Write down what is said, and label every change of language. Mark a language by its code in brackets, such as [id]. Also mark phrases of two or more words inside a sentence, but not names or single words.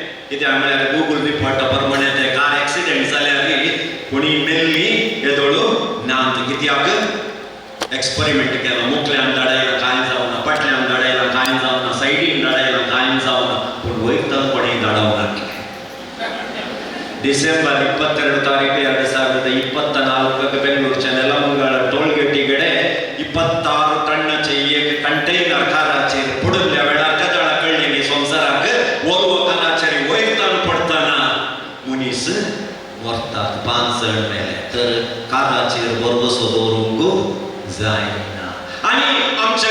[kok] कित्याक म्हळ्यार गुगल रिपोर्टा प्रमाणे ते [en] car accident [kok] जाल्यार कोणी मेल्ली येदोळू ना. कित्याक एक्सपेरिमेंट केला मुकल्यान लढायला कांय जावना पटल्यान लढायला कांय जावना सायडीन लढायला कांय जावना पूण वैतान कोणें धाडवना ಡಿಸೆಂಬರ್ 22 ತಾರೀಕು 2024 ಬೆಂಗಳೂರು ನೆಲಮಂಗಲ ಟೋಲ್ಗೇಟಿ ಕಡೆ 26 ಟನ್ನचे एक कंटेनर काराचेर पुडल्या वेळार कदळा कळलेली संवसाराक वरवो काराचेर वैतान पडताना मनीस मरतात 5 जण मेले तर काराचेर बरवसो दवरूंक जायना आनी आमच्या